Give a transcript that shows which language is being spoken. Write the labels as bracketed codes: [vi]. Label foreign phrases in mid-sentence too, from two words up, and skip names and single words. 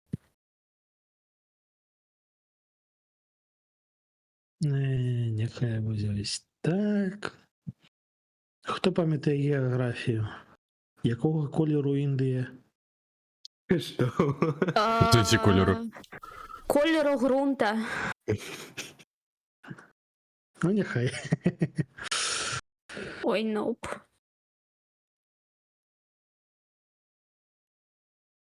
[be] Няхай будзе ось так. Хто памятае геаграфію? Якога колеру Індыя? [uk] Що? Які кольору? Кольору грунта. Ну, [be] няхай. Ой, ноп.